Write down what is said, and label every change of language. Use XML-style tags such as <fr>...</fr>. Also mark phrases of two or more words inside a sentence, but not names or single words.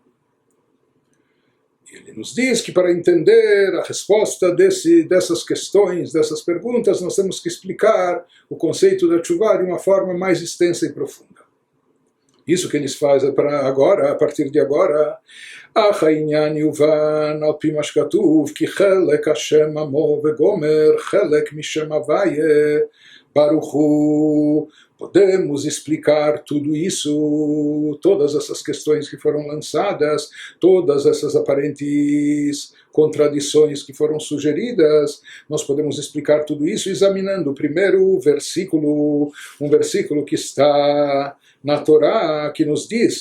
<pt>Ele nos diz que para entender a resposta dessas questões, dessas perguntas, nós temos que explicar o conceito da Tshuvah de uma forma mais extensa e profunda. Isso que eles fazem para agora, a partir de agora.</pt> <he>אך העניין יובן על פי מה שכתוב כי חלק השם עמו וגומר חלק משם הוויה ברוך הוא.</he> <pt>Podemos explicar tudo isso, todas essas questões que foram lançadas, todas essas aparentes contradições que foram sugeridas, nós podemos explicar tudo isso examinando o primeiro versículo, um versículo que está na Torá, que nos diz,</pt>